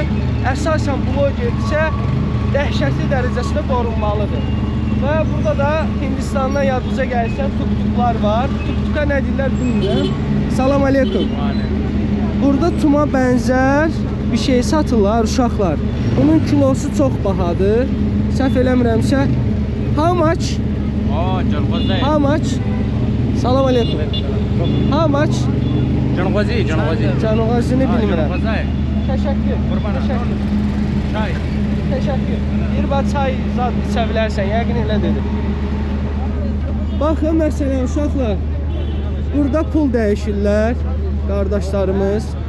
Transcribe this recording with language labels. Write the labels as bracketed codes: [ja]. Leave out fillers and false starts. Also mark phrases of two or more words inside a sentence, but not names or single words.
[az] Əsasən blogerdirsə dəhşətli dərəcəsində qorunmalıdır. Və burada da Hindistandan yadınıza gəlsən tuk-tuklar var. Tuk-tuka nə deyirlər bilmirəm. [ar] Salam aleykum. [az] Burada tuma bənzər bir şey satırlar uşaqlar. Bunun kilosu çox bahadır. Səhv eləmirəmsə. [en] How much? How much? [ar] Salam aleykum. [en] How much? [az] Canğazini bilmirəm. Təşəkkür. Təşəkkür. Təşəkkür. Bir bax çay zad içə bilərsən, yəqin elə dedi. Baxın məsələn uşaqlar. Burada pul dəyişirlər qardaşlarımız.